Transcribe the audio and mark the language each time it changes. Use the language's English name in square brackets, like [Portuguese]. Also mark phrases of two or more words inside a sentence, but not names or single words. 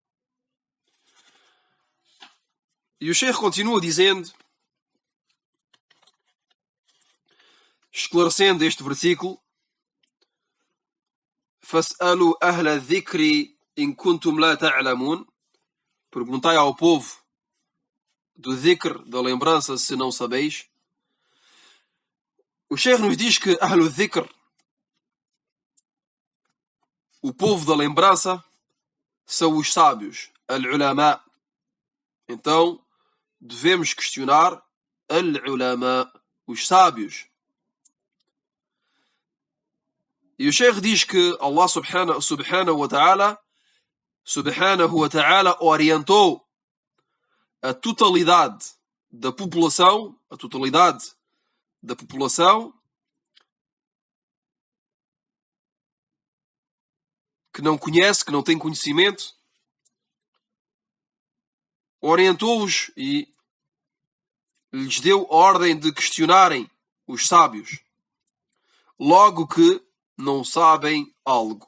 [Portuguese] E o Sheikh continua dizendo, esclarecendo este versículo, [Arabic] فَاسْأَلُوا أَهْلَ الذِّكْرِ إِن كُنتُمْ لَا تَعْلَمُونَ. [Portuguese] Perguntai ao povo do dhikr, da lembrança, se não sabeis. O Sheikh nos diz que [Arabic] أهل الذكر, [Portuguese] o povo da lembrança, são os sábios, al-ulama. Então, devemos questionar al-ulama, os sábios. E o Sheikh diz que [Arabic] الله سبحانه وتعالى [Portuguese] orientou a totalidade da população, que não conhece, que não tem conhecimento, orientou-os e lhes deu a ordem de questionarem os sábios, logo que não sabem algo.